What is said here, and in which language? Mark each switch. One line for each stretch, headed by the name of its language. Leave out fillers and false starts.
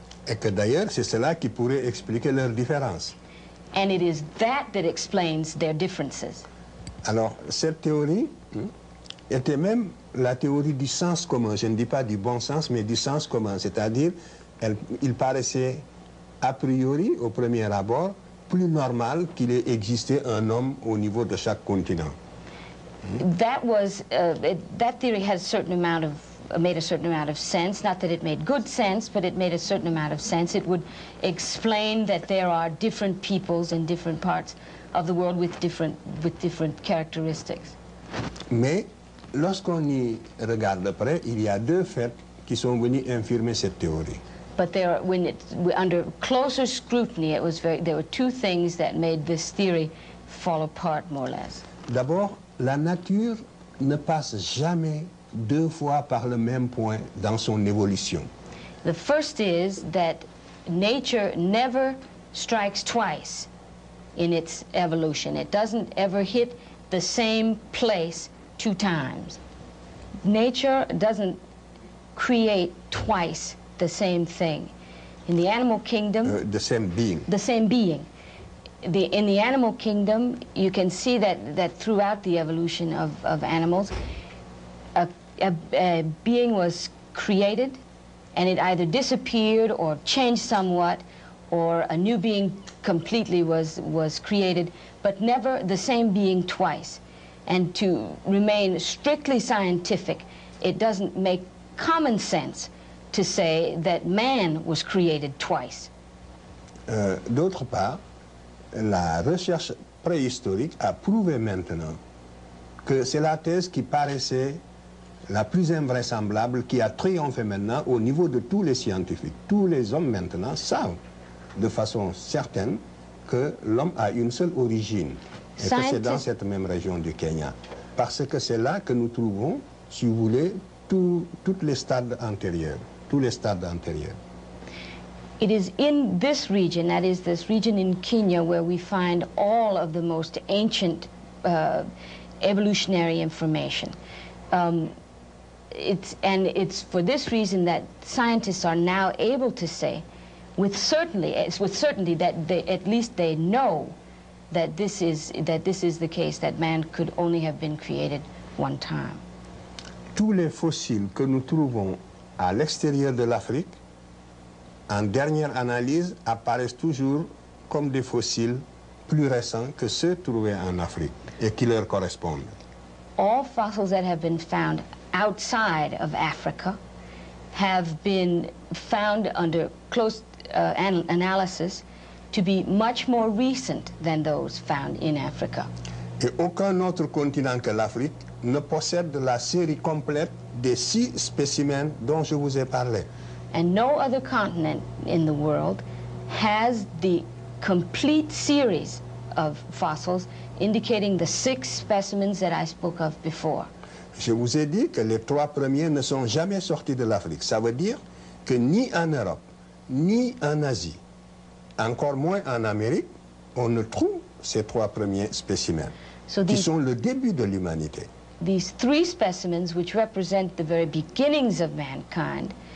French: Et que d'ailleurs, c'est cela qui pourrait expliquer leurs différences.
English: And it is that explains their differences.
French: Alors, cette théorie était même la théorie du sens commun. Je ne dis pas du bon sens, mais du sens commun. C'est-à-dire, il paraissait a priori, au premier abord, plus normal qu'il ait existé un homme au niveau de chaque continent.
English: That theory has made a certain amount of sense. Not that it made good sense, but it made a certain amount of sense. It would explain that there are different peoples in different parts of the world with different characteristics.
French: Mais lorsqu'on y regarde de près, il y a deux faits qui sont venus infirmer cette théorie.
English: But under closer scrutiny, there were two things that made this theory fall apart more or less.
French: D'abord, la nature ne passe jamais deux fois par le même point dans son évolution.
English: The first is that nature never strikes twice in its evolution. It doesn't ever hit the same place two times. Nature doesn't create twice the same thing. In the animal kingdom... the same being. The same being. In the animal kingdom, you can see that throughout the evolution of animals, a being was created, and it either disappeared or changed somewhat, or a new being completely was created, but never the same being twice. And to remain strictly scientific, it doesn't make common sense to say that man was created twice.
French: D'autre part, la recherche préhistorique a prouvé maintenant que c'est la thèse qui paraissait la plus invraisemblable, qui a triomphé maintenant au niveau de tous les scientifiques. Tous les hommes maintenant savent de façon certaine que l'homme a une seule origine, et que c'est dans cette même région du Kenya. Parce que c'est là que nous trouvons, si vous voulez, tous les stades antérieurs. Tous les stades antérieurs.
English: It is in this region, that is this region in Kenya, where we find all of the most ancient evolutionary information. It's for this reason that scientists are now able to say, with certainty that at least they know that this is the case, that man could only have been created one time.
French: Tous les fossiles que nous trouvons à l'extérieur de l'Afrique, en dernière analyse, apparaissent toujours comme des fossiles plus récents que ceux trouvés en Afrique et qui leur correspondent.
English: All fossils that have been found outside of Africa have been found under close analysis to be much more recent than those found in Africa.
French: Et aucun autre continent que l'Afrique ne possède la série complète des 6 spécimens dont je vous ai parlé.
English: And no other continent in the world has the complete series of fossils indicating the 6 specimens that I spoke of before.
French: Je vous ai dit que les 3 premiers ne sont jamais sortis de l'Afrique. Ça veut dire que ni en Europe, ni en Asie, encore moins en Amérique, on ne trouve ces 3 premiers spécimens, qui sont le début de l'humanité.
English: these three specimens, which represent the very beginnings of mankind,